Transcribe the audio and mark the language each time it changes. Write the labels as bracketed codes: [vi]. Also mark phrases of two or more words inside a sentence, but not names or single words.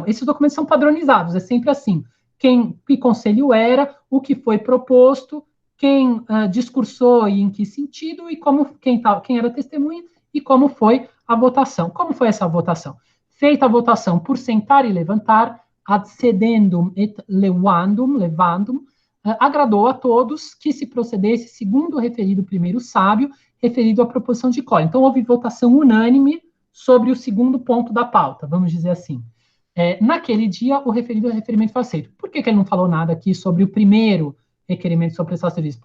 [pt] Esses documentos são padronizados, é sempre assim. Que conselho era, o que foi proposto, quem discursou e em que sentido, e quem era testemunha, e como foi a votação. Como foi essa votação? Feita a votação por sentar e levantar, [la] ad sedendum et levandum, [pt] agradou a todos que se procedesse segundo o referido primeiro sábio, referido à proposição de Colli. Então, houve votação unânime sobre o segundo ponto da pauta, vamos dizer assim. Naquele dia, o referimento foi aceito. Por que ele não falou nada aqui sobre o primeiro requerimento sobre prestar serviço?